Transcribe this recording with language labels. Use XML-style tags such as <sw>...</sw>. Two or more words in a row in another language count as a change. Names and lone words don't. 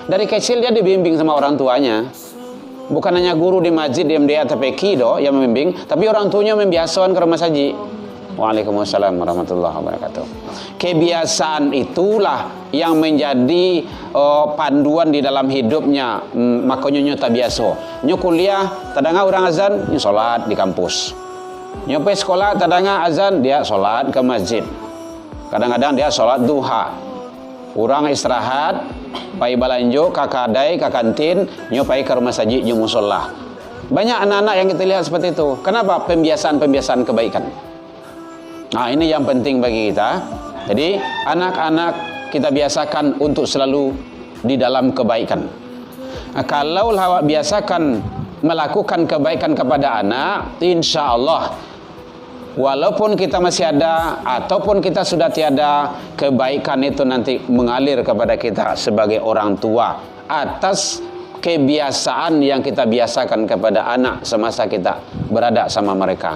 <id>Dari kecil dia dibimbing sama orang tuanya. Bukan hanya guru di masjid yang dia TPQ do yang membimbing, tapi orang tuanya membiasakan ke rumah saji.</id> <ar>Waalaikumsalam warahmatullahi wabarakatuh.</ar> <id>Kebiasaan itulah yang menjadi panduan di dalam hidupnya.</id> <min>Makanya nyo tak biasa. Nyo kuliah, tadanga orang azan, nyo solat di kampus. Nyo pergi sekolah, tadanga azan, dia solat ke masjid. Kadang-kadang dia solat duha. Orang istirahat, pai balanjo, ke kadai, ke kantin, nyo pai ke rumah saji, nyo musola.</min> <id>Banyak anak-anak yang kita lihat seperti itu. Kenapa? Pembiasaan-pembiasaan kebaikan. Nah, ini yang penting bagi kita. Jadi, anak-anak kita biasakan untuk selalu di dalam kebaikan. Nah, kalau awak biasakan melakukan kebaikan kepada anak,</id> <ar>insya Allah,</ar> <id>walaupun kita masih ada ataupun kita sudah tiada, kebaikan itu nanti mengalir kepada kita sebagai orang tua atas kebiasaan yang kita biasakan kepada anak semasa kita berada sama mereka.</id>